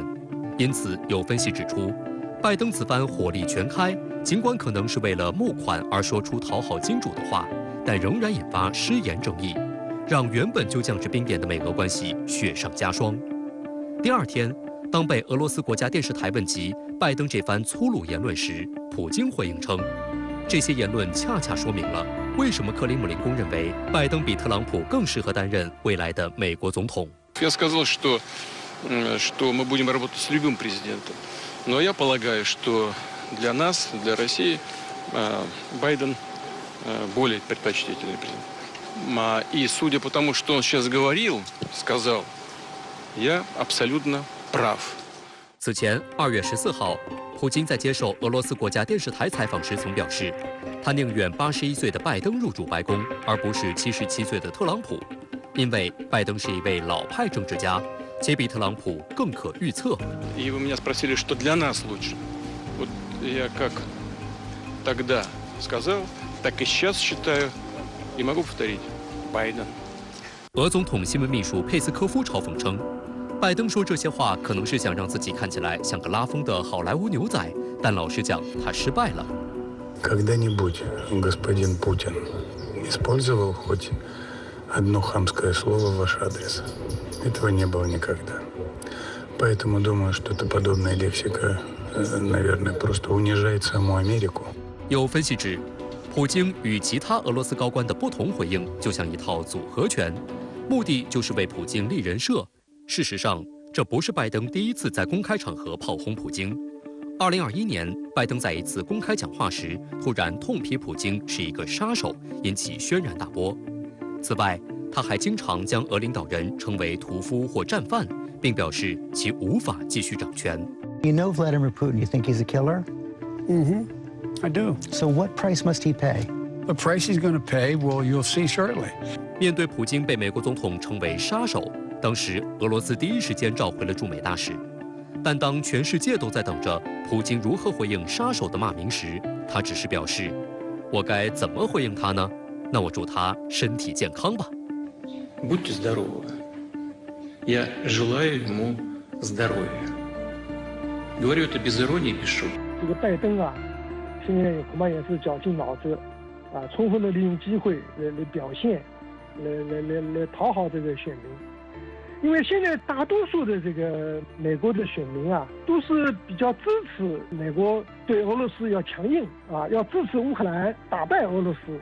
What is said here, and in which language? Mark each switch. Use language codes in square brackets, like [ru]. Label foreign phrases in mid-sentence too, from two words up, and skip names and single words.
[zh] 因此，有分析指出，拜登此番火力全开，尽管可能是为了募款而说出讨好金主的话，但仍然引发失言争议，让原本就降至冰点的美俄关系雪上加霜。第二天，当被俄罗斯国家电视台问及拜登这番粗鲁言论时，普京回应称，这些言论恰恰说明了为什么克里姆林宫认为拜登比特朗普更适合担任未来的美国总统。 [ru] Я сказал, что мы будем работать с любым президентом, но я полагаю, что для нас, для России, Байден более предпочтительный президент. И судя по тому, что он сейчас сказал, я абсолютно прав. [zh] 此前2月14号，普京在接受俄罗斯国家电视台采访时曾表示，他宁愿81岁的拜登入主白宫，而不是77岁的特朗普，因为拜登是一位老派政治家，且比特朗普更可预测。 [ru] И вы меня спросили, что для нас лучше. Вот я как тогда сказал, так и сейчас считаю, и могу повторить, Байден. [zh] 俄总统新闻秘书佩斯科夫嘲讽称，拜登说这些话可能是想让自己看起来像个拉风的好莱坞牛仔，但老实讲，他失败了。 [ru] Когда-нибудь господин Путин использовал хоть одно хамское слово в ваш адрес? Этого не было никогда. Поэтому думаю, что эта подобная лексика, наверное, просто унижает саму Америку. [zh] 有分析指，普京与其他俄罗斯高官的不同回应，就像一套组合拳，目的就是为普京立人设。事实上，这不是拜登第一次在公开场合炮轰普京。2021年，拜登在一次公开讲话时，突然痛批普京是一个杀手，引起轩然大波。此外，他还经常将俄领导人称为屠夫或战犯，并表示其无法继续掌权。 [en] You know Vladimir Putin. You think he's a killer? I do. So what price must he pay? The price he's going to pay, well, you'll see shortly. [zh] 面对普京被美国总统称为杀手，当时俄罗斯第一时间召回了驻美大使。但当全世界都在等着普京如何回应杀手的骂名时，他只是表示：“我该怎么回应他呢？那我祝他身体健康吧。” [ru] Будьте здоровы. Я желаю ему здоровья. Говорю это без иронии, без шутки. [zh] 这个拜登啊，现在恐怕也是绞尽脑汁，充分的利用机会来表现，来讨好这个选民。因为现在大多数的这个美国的选民啊，都是比较支持美国对俄罗斯要强硬要支持乌克兰打败俄罗斯。